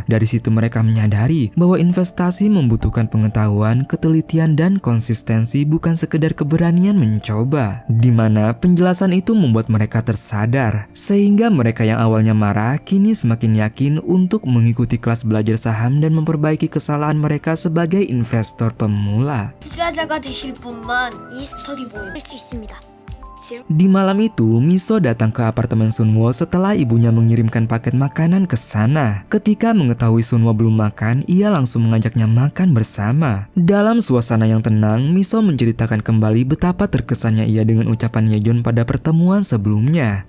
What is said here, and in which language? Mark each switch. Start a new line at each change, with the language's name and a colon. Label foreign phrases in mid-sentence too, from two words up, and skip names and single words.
Indonesian: Dari situ mereka menyadari bahwa investasi membutuhkan pengetahuan, ketelitian, dan konsistensi, bukan sekedar keberanian mencoba. Di mana penjelasan itu membuat mereka tersadar, sehingga mereka yang awalnya marah kini semakin yakin untuk mengikuti kelas belajar saham dan memperbaiki kesalahan mereka sebagai investor pemula.
Korean: 투자자가 되실 분만 이 스터디보이 할 수 있습니다.
Indonesian: Di malam itu, Miso datang ke apartemen Sunwo setelah ibunya mengirimkan paket makanan ke sana. Ketika mengetahui Sunwo belum makan, ia langsung mengajaknya makan bersama. Dalam suasana yang tenang, Miso menceritakan kembali betapa terkesannya ia dengan ucapan Yejun pada pertemuan sebelumnya.